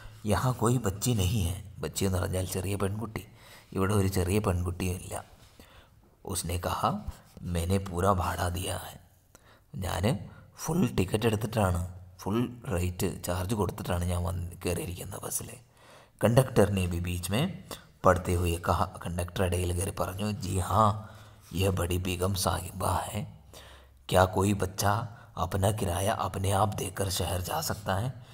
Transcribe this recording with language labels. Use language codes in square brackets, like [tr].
[hi] യഹാ കോയി ബച്ചി നഹി ഹെ, [ml] ബച്ചി എന്ന് പറഞ്ഞാൽ ചെറിയ പെൺകുട്ടി, ഇവിടെ ഒരു ചെറിയ പെൺകുട്ടിയും ഇല്ല. [hi] उसने कहा मैंने पूरा भाड़ा दिया है. [ml] ഞാൻ ഫുൾ ടിക്കറ്റ് എടുത്തിട്ടാണ്, ഫുൾ റേറ്റ് ചാർജ് കൊടുത്തിട്ടാണ് ഞാൻ കയറിയിരിക്കുന്നത് ബസ്സിൽ. [hi] कंडक्टर ने भी बीच में पढ़ते हुए कहा. कंडक्टर [ml] इടയിൽ കയറി പറഞ്ഞു, [hi] जी हाँ यह बड़ी बेगम साहिबा है. क्या कोई बच्चा अपना किराया अपने आप देकर शहर जा सकता है?